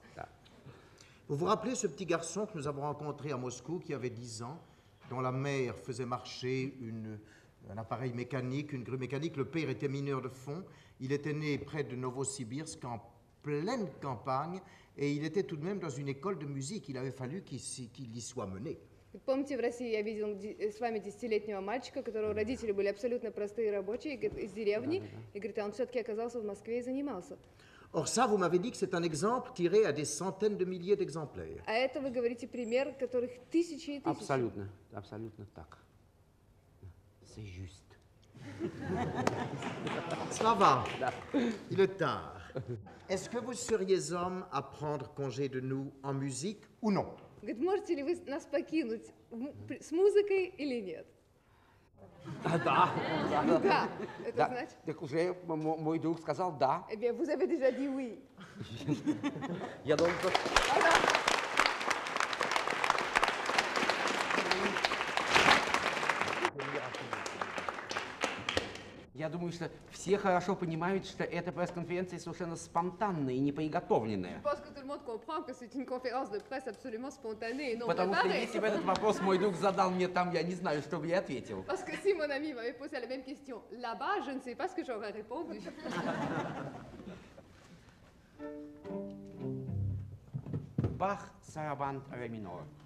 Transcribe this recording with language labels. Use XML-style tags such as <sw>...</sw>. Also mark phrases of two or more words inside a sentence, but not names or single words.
<ru>Да.</ru> <fr>Vous vous rappelez ce petit garçon que nous avons rencontré à Moscou, qui avait 10 ans, dont la mère faisait marcher un appareil mécanique, une grue mécanique. Le père était mineur de fond. Il était né près de Novosibirsk, en pleine campagne, et il était tout de même dans une école de musique. Il avait fallu qu'il y soit mené.</fr> <ru>Помните, в России я видел с вами 10-летнего мальчика, у которого родители были абсолютно простые рабочие из деревни, и говорит, а он все-таки оказался в Москве и занимался.</ru> <fr>Or ça, vous m'avez dit que c'est un exemple tiré à des centaines de milliers d'exemplaires.</fr> <ru>А это вы говорите пример, которых тысячи и тысячи. Абсолютно, абсолютно так.</ru> <fr>C'est juste. Cela va. Il est tard. Est-ce que vous seriez homme à prendre congé de nous en musique ou non?</fr> <ru>Говорит, можете ли вы нас покинуть с музыкой или нет? Да. Да, это Да. значит... Так уже мой друг сказал да.</ru> <fr>Eh bien, vous avez déjà dit oui.</fr> <ru>Я должен... Я думаю, что все хорошо понимают, что эта пресс-конференция совершенно спонтанная и не приготовленная.</ru> <fr>Je pense que tout le monde comprend que c'est une conférence de presse absolument spontanée et non</fr> <ru>Потому что</ru> <fr>préparée.</fr> <ru>если бы этот вопрос мой друг задал мне там, я не знаю, что бы я ответил.</ru> <fr>Parce que si mon ami m'avait posé la même question là-bas, je ne sais pas ce que j'aurais répondu.</fr> <ru>Бах, сарабанд, ре минор.</ru>